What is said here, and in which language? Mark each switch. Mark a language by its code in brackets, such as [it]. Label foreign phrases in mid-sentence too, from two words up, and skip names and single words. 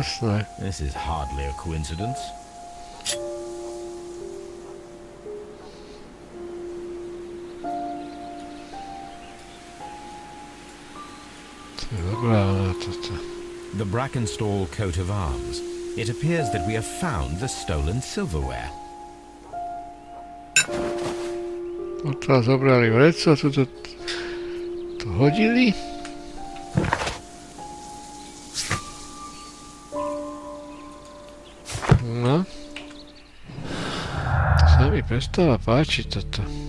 [sk] Jasné. [en] This is hardly a coincidence. [sk] To je dobrá ona toto. [en] The Brackenstall coat of arms. It appears that we have found the stolen silverware. [sk] Odtiaľ zobrali vreco, tuto to hodili. No. To sa mi prestáva páčiť toto.